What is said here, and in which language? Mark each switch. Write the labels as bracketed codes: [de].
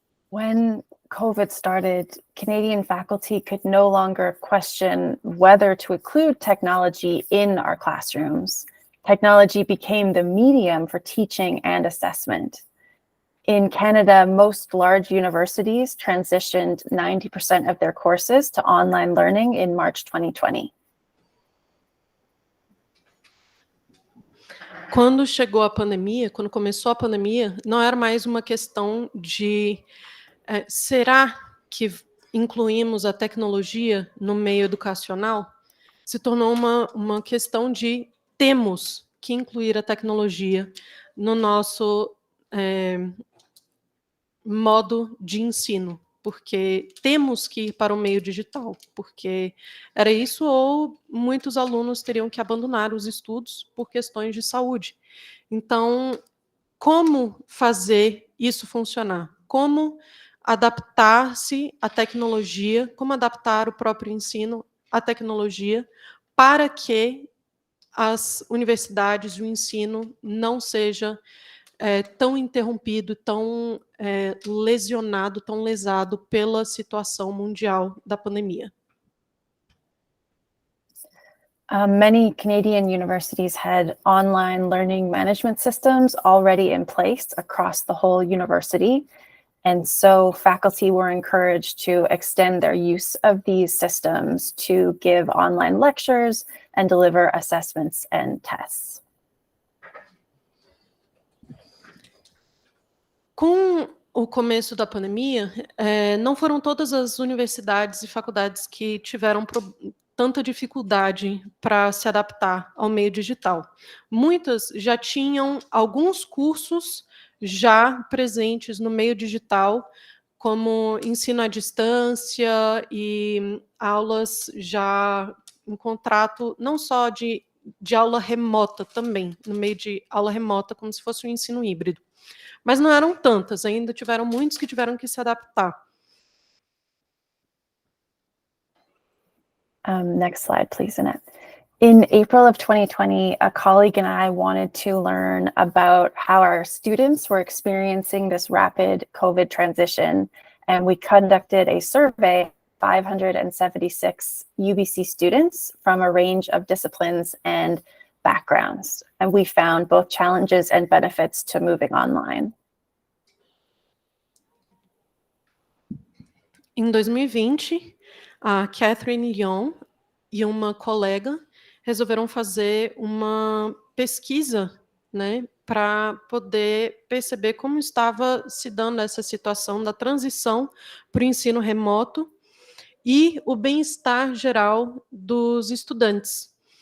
[en] When COVID started, Canadian faculty could no longer question whether to include technology in our classrooms. Technology became the medium for teaching and assessment. In Canada, most large universities transitioned 90% of their courses to online learning in March 2020. [pt] Quando chegou a pandemia, quando começou a pandemia, não era mais uma questão de será que incluímos a tecnologia no meio educacional? Se tornou uma questão de temos que incluir a tecnologia no nosso modo de ensino, porque temos que ir para o meio digital, porque era isso ou muitos alunos teriam que abandonar os estudos por questões de saúde. Então, como fazer isso funcionar? Como adaptar-se à tecnologia, como adaptar o próprio ensino à tecnologia para que as universidades e o ensino não seja tão interrompido, tão lesionado, tão lesado pela situação mundial da pandemia. [en] Many Canadian universities had online learning management systems already in place across the whole university. And so faculty were encouraged to extend their use of these systems to give online lectures and deliver assessments and tests. [pt] Com o começo da pandemia, não foram todas as universidades e faculdades que tiveram tanta dificuldade para se adaptar ao meio digital. Muitas já tinham alguns cursos já presentes no meio digital, como ensino à distância e aulas já em contrato, não só de aula remota também, no meio de aula remota, como se fosse um ensino híbrido. Mas não eram tantas, ainda tiveram muitos que tiveram que se adaptar. [en] Next slide, please, Annette. In April of 2020, a colleague and I wanted to learn about how our students were experiencing this rapid COVID transition, and we conducted a survey of 576 UBC students from a range of disciplines and backgrounds, and we found both challenges and benefits to moving online. [pt] Em 2020, a Catherine Lyon e uma colega resolveram fazer uma pesquisa, né, para poder perceber como estava se dando essa situação da transição para o ensino remoto e o bem-estar geral dos estudantes.